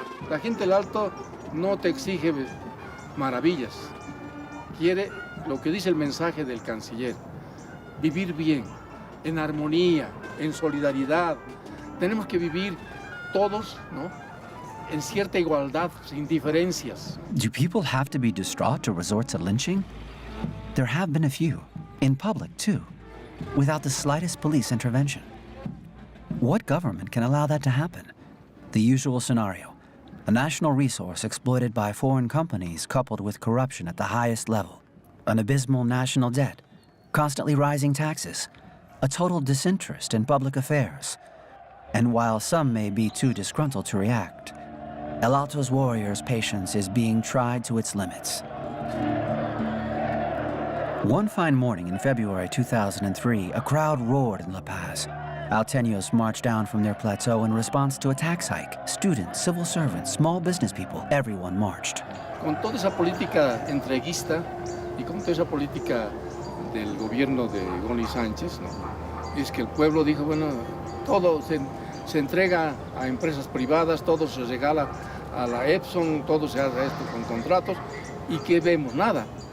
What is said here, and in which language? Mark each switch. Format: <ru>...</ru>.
<es>La gente del Alto no te exige maravillas, quiere lo que dice el mensaje del canciller, vivir bien, en armonía, en solidaridad. Tenemos que vivir todos, ¿no?, en cierta igualdad, sin diferencias.</es> <en>Do people have to be distraught to resort to lynching? There have been a few, in public too, without the slightest police intervention. What government can allow that to happen? The usual scenario: a national resource exploited by foreign companies coupled with corruption at the highest level, an abysmal national debt, constantly rising taxes, a total disinterest in public affairs. And while some may be too disgruntled to react, El Alto's warriors' patience is being tried to its limits. One fine morning in February 2003, a crowd roared in La Paz. Alteños marched down from their plateau in response to a tax hike. Students, civil servants, small business people, everyone marched.</en> <es>Con toda esa política entreguista y con toda esa política del gobierno de Goni Sánchez, ¿no?, es que el pueblo dijo, bueno, todo se entrega a empresas privadas, todo se regala a la Epson, todo se hace esto con contratos, y que vemos nada.</es>